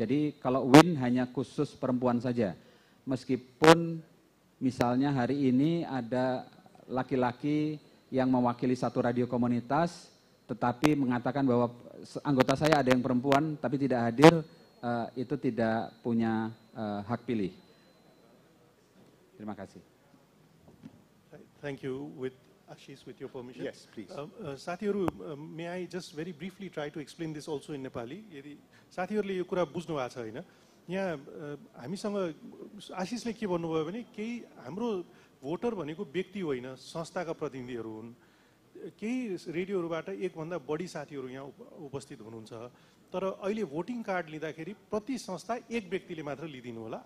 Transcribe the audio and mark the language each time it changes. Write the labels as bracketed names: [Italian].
[Indonesian] Jadi kalau WIN hanya khusus perempuan saja. Meskipun misalnya hari ini ada laki-laki yang mewakili 1 radio komunitas, tetapi mengatakan bahwa anggota saya ada yang perempuan tapi tidak hadir, itu tidak punya hak pilih. Terima kasih. [English] Thank you. With Ashish, with your permission. Yes, please. [Nepali] साथीहरु, [English] may I just very briefly try to explain this also in Nepali? [Nepali] यदि साथीहरुले यो कुरा बुझ्नु भएको छ हैन, यहाँ हामीसँग आशिषले के भन्नुभयो भने केही हाम्रो भोटर भनेको व्यक्ति होइन, संस्थाका प्रतिनिधिहरू हुन्। केही रेडियोहरुबाट एक भन्दा बढी साथीहरु यहाँ उपस्थित हुनुहुन्छ, तर अहिले भोटिङ कार्ड लिँदाखेरि प्रति संस्था एक व्यक्तिले मात्र लिदिनु होला।